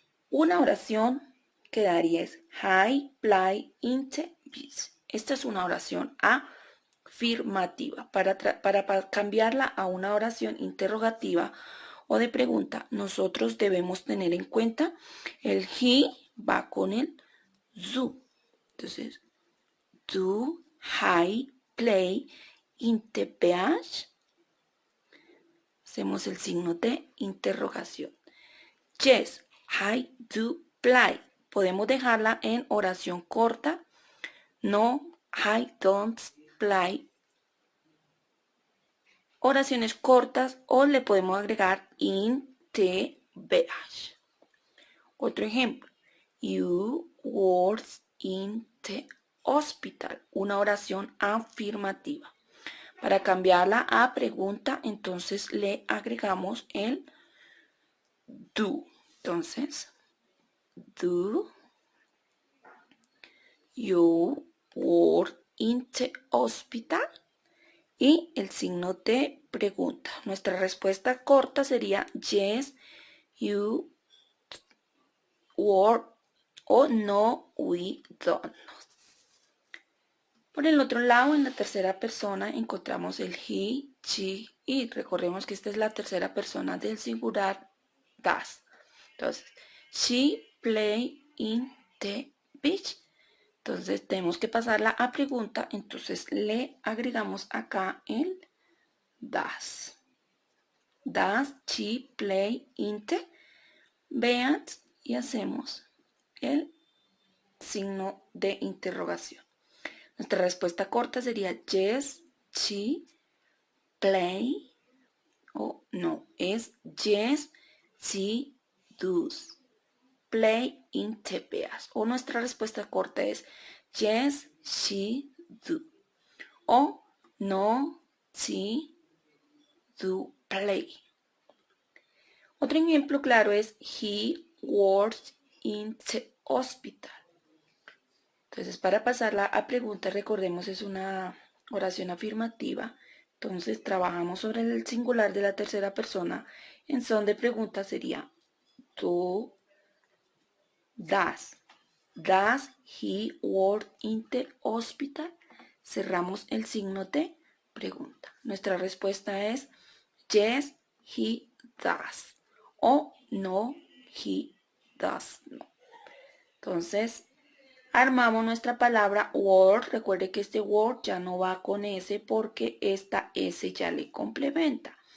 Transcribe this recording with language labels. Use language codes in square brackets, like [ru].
[es] Una oración que daría es [en] I play in the beach. [es] Esta es una oración afirmativa. Para cambiarla a una oración interrogativa o de pregunta, nosotros debemos tener en cuenta el he va con el do. Entonces, [en] do I play in the beach? [es] Hacemos el signo de interrogación. [en] Yes, I do play. [es] Podemos dejarla en oración corta. [en] No, I don't play. [es] Oraciones cortas o le podemos agregar [en] in the beach. [es] Otro ejemplo. [en] You work in the hospital. [es] Una oración afirmativa. Para cambiarla a pregunta, entonces le agregamos el do. Entonces, [en] do you work in the hospital? [es] Y el signo de pregunta. Nuestra respuesta corta sería [en] yes, you work [es] o no, [en] we don't. [es] Por el otro lado, en la tercera persona encontramos el he, she, it. Recordemos que esta es la tercera persona del singular does. Entonces, [en] she play in the beach. [es] Entonces tenemos que pasarla a pregunta, entonces le agregamos acá el does. [en] Does she play in the beach? [es] Y hacemos el signo de interrogación. Nuestra respuesta corta sería [en] yes, she play [es] o no, es [en] yes, she does play in the beach. [es] O nuestra respuesta corta es [en] yes, she do. [es] O [en] no, she do play. [es] Otro ejemplo claro es [en] he works in the hospital. [es] Entonces, para pasarla a pregunta, recordemos es una oración afirmativa. Entonces, trabajamos sobre el singular de la tercera persona. En son de pregunta sería tú does. [en] Does he work in the hospital? [es] Cerramos el signo de pregunta. Nuestra respuesta es [en] yes, he does. [es] O no, [en] he does not. [es] Entonces, armamos nuestra palabra word. Recuerde que este word ya no va con S porque esta S ya le complementa.